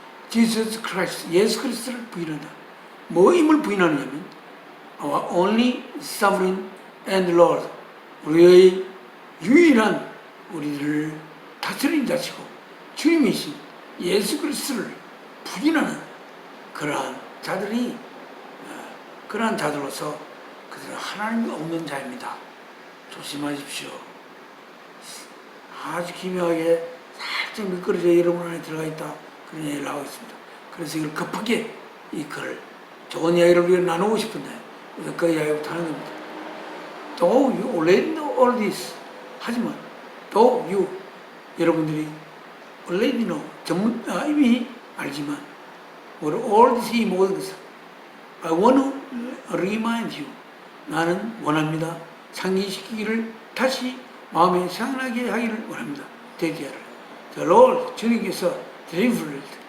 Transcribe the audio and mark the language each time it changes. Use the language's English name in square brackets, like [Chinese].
[Korean] Jesus Christ, 예수 그리스도를 부인한다. 뭐임을 부인하느냐면 [English] our only sovereign and Lord, [Korean] 우리의 유일한 우리를 다스리는 자시고 주님이신 예수 그리스도를 부인하는 그러한 자들이 그러한 자들로서 그들은 하나님이 없는 자입니다. 조심하십시오. 아주 기묘하게 살짝 미끄러져 여러분 안에 들어가 있다. 그런 얘기를 하고 있습니다. 그래서 이걸 급하게 이 글을 좋은 이야기를 우리가 나누고 싶은데 그 이야기부터 하는 겁니다. [English] Though you already know all this. [Korean] 하지만 [English] though you [Korean] 여러분들이 [English] already know [Korean] 이미 알지만 [English] all this [Korean] 이 모든 것을 [English] I want to remind you. [Korean] 나는 원합니다. 상기시키기를 다시 마음에 생각나게 하기를 원합니다. 대기하라. [English] The Lord [Korean] 주님께서 [English] delivered